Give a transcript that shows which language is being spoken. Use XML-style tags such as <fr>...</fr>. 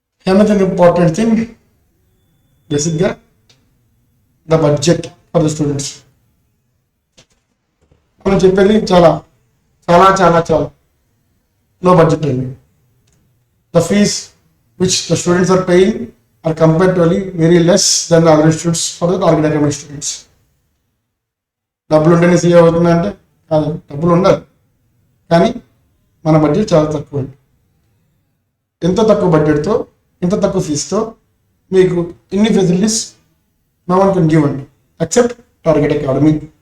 <en>Another important thing, బేసిక్గా the budget for the students.</en> <te>మనం చెప్పేది చాలా చాలా చాలా చాలా లో బడ్జెట్ అండి.</te> <en>The fees which the students are paying are comparatively very less than the other institutes for the target academic students.</en> <te>డబ్బులు ఉంటేనే సీఏ అవుతుందంటే కాదు, డబ్బులు ఉండాలి, కానీ మన బడ్జెట్ చాలా తక్కువ అండి. ఎంత తక్కువ బడ్జెట్తో, ఇంత తక్కువ ఫీజుతో మీకు ఇన్ని facilities</te> <en>no one can give</en> <te>అండి ఎక్సెప్ట్ టార్గెట్ అకాడమీ.</te>